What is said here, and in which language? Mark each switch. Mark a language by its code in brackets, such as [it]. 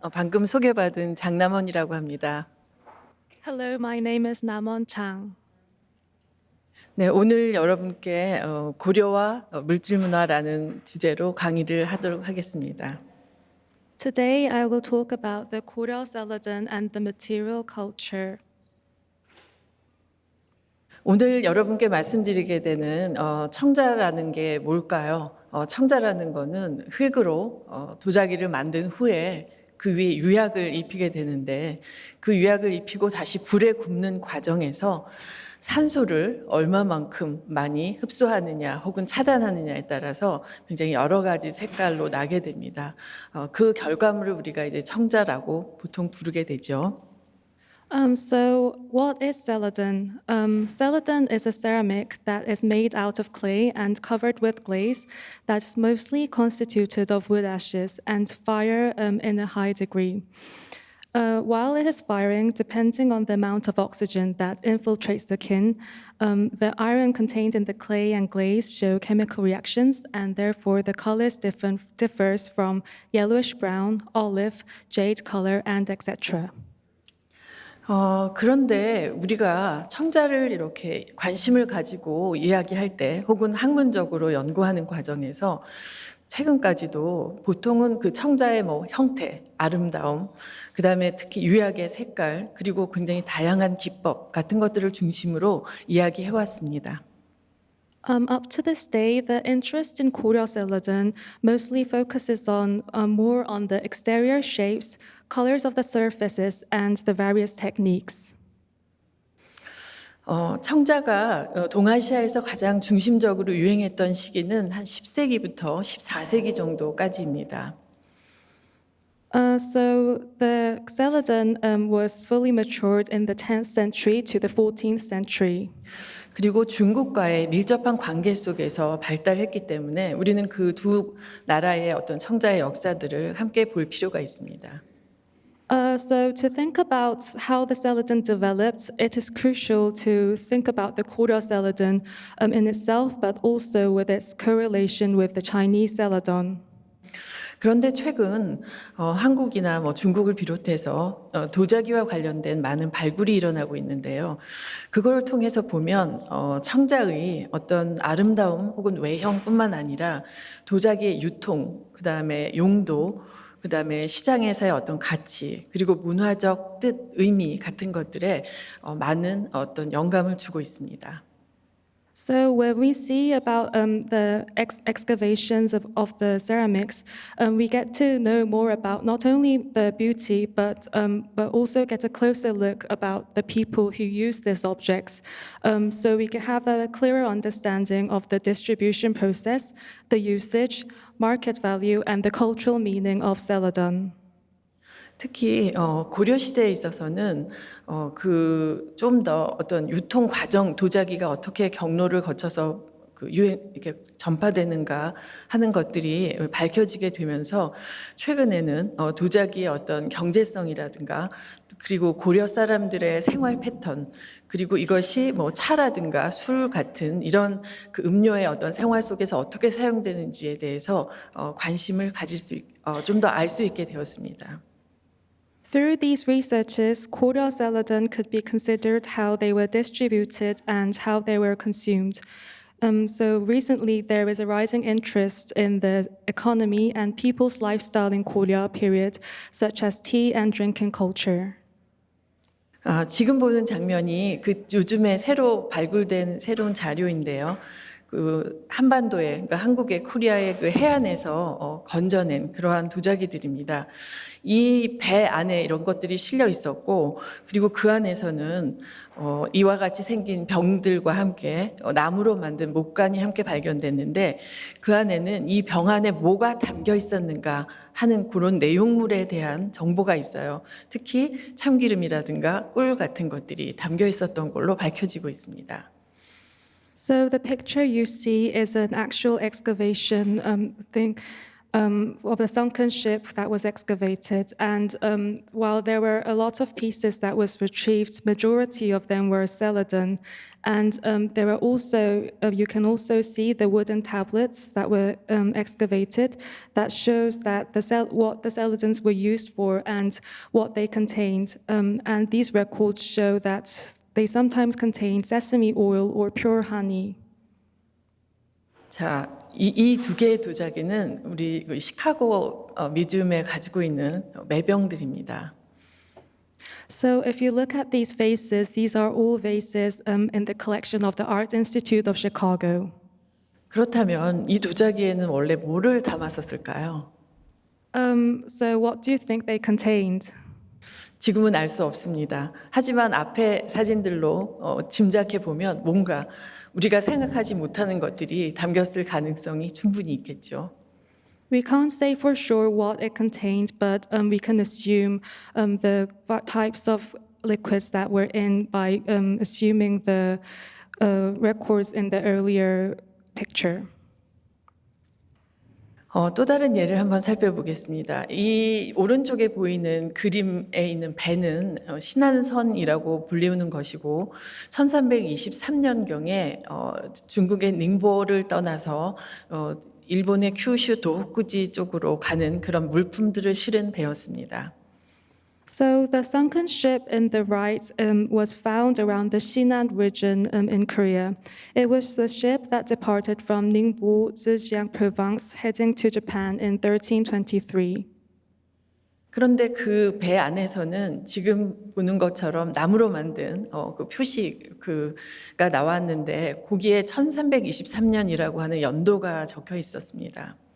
[ko] 방금 소개받은 장남원이라고 합니다. [en] Hello, my name is Namwon Jang. [ko] 네, 오늘 여러분께 고려와 물질문화라는 주제로 강의를 하도록 하겠습니다. [en] Today, I will talk about the Goryeo Celadon and the material culture. [ko] 오늘 여러분께 말씀드리게 되는 청자라는 게 뭘까요? 청자라는 거는 흙으로 도자기를 만든 후에 그 위에 유약을 입히게 되는데 그 유약을 입히고 다시 불에 굽는 과정에서 산소를 얼마만큼 많이 흡수하느냐 혹은 차단하느냐에 따라서 굉장히 여러 가지 색깔로 나게 됩니다. 그 결과물을 우리가 이제 청자라고 보통 부르게 되죠. [en] So what is celadon? Celadon is a ceramic that is made out of clay and covered with glaze that is mostly constituted of wood ashes and fire in a high degree. While it is firing, depending on the amount of oxygen that infiltrates the kiln, the iron contained in the clay and glaze show chemical reactions, and therefore the colors differs from yellowish brown, olive, jade color, and etc. [ko] 그런데 우리가 청자를 이렇게 관심을 가지고 이야기할 때 혹은 학문적으로 연구하는 과정에서 최근까지도 보통은 그 청자의 형태, 아름다움, 그 다음에 특히 유약의 색깔, 그리고 굉장히 다양한 기법 같은 것들을 중심으로 이야기해 왔습니다. [en] Up to this day, the interest in Korea celadon mostly focuses on more on the exterior shapes, colors of the surfaces, and the various techniques. [ko] 청자가 동아시아에서 가장 중심적으로 유행했던 시기는 한 10세기부터 14세기 정도까지입니다. [en] So the celadon was fully matured in the 10th century to the 14th century. [ko] 그리고 중국과의 밀접한 관계 속에서 발달했기 때문에 우리는 그 두 나라의 어떤 청자의 역사들을 함께 볼 필요가 있습니다. [en] So to think about how the celadon developed, it is crucial to think about the Korea celadon in itself, but also with its correlation with the Chinese celadon. [ko] 그런데 최근 한국이나 중국을 비롯해서 도자기와 관련된 많은 발굴이 일어나고 있는데요. 그걸 통해서 보면 청자의 어떤 아름다움 혹은 외형뿐만 아니라 도자기의 유통, 그다음에 용도, 그다음에 시장에서의 어떤 가치, 그리고 문화적 뜻, 의미 같은 것들에 많은 어떤 영감을 주고 있습니다. [en] So when we see about the excavations of the ceramics, we get to know more about not only the beauty, but also get a closer look about the people who use these objects. So we can have a clearer understanding of the distribution process, the usage, market value, and the cultural meaning of celadon. [ko] 특히 고려 시대에 있어서는 그 좀 더 어떤 유통 과정 도자기가 어떻게 경로를 거쳐서 그 유행 이렇게 전파되는가 하는 것들이 밝혀지게 되면서 최근에는 도자기의 어떤 경제성이라든가 그리고 고려 사람들의 생활 패턴 그리고 이것이 차라든가 술 같은 이런 그 음료의 어떤 생활 속에서 어떻게 사용되는지에 대해서 관심을 가질 수 좀 더 알 수 있게 되었습니다. [en] Through these researches, Korea celadon could be considered how they were distributed and how they were consumed. So recently, there is a rising interest in the economy and people's lifestyle in Korea period, such as tea and drinking culture. [ko] 지금 보는 장면이 그 요즘에 새로 발굴된 새로운 자료인데요. 그 한반도에, 그러니까 한국의 코리아의 그 해안에서 건져낸 그러한 도자기들입니다. 이 배 안에 이런 것들이 실려 있었고, 그리고 그 안에서는 이와 같이 생긴 병들과 함께 나무로 만든 목관이 함께 발견됐는데, 그 안에는 이 병 안에 뭐가 담겨 있었는가 하는 그런 내용물에 대한 정보가 있어요. 특히 참기름이라든가 꿀 같은 것들이 담겨 있었던 걸로 밝혀지고 있습니다. [en] So the picture you see is an actual excavation of a sunken ship that was excavated. And while there were a lot of pieces that was retrieved, majority of them were celadon. And there are also, you can also see the wooden tablets that were excavated that shows that what the celadons were used for and what they contained. And these records show that they sometimes contain sesame oil or pure honey. [ko] 자, 이 두 개의 도자기는 우리 시카고 뮤지엄에 가지고 있는 매병들입니다. [en] So if you look at these vases, these are all vases in the collection of the Art Institute of Chicago. [ko] 그렇다면 이 도자기에는 원래 뭐를 담았었을까요? [en] So what do you think they contained? [ko] 지금은 알 수 없습니다. 하지만 앞에 사진들로 짐작해 보면 뭔가 우리가 생각하지 못하는 것들이 담겼을 가능성이 충분히 있겠죠. [en] We can't say for sure what it contained, but we can assume the types of liquids that were in by assuming the records in the earlier picture. [ko] 또 다른 예를 한번 살펴보겠습니다. 이 오른쪽에 보이는 그림에 있는 배는 신안선이라고 불리우는 것이고 1323년경에 중국의 닝보를 떠나서 일본의 큐슈 도호쿠지 쪽으로 가는 그런 물품들을 실은 배였습니다. [en] So the sunken ship in the right was found around the Sinan region in Korea. It was the ship that departed from Ningbo, Zhejiang province, heading to Japan in 1323. [ko] 그런데 그 배 안에서는 지금 보는 것처럼 나무로 만든 그 표시가 나왔는데 거기에 1323년이라고 하는 연도가 적혀 있었습니다.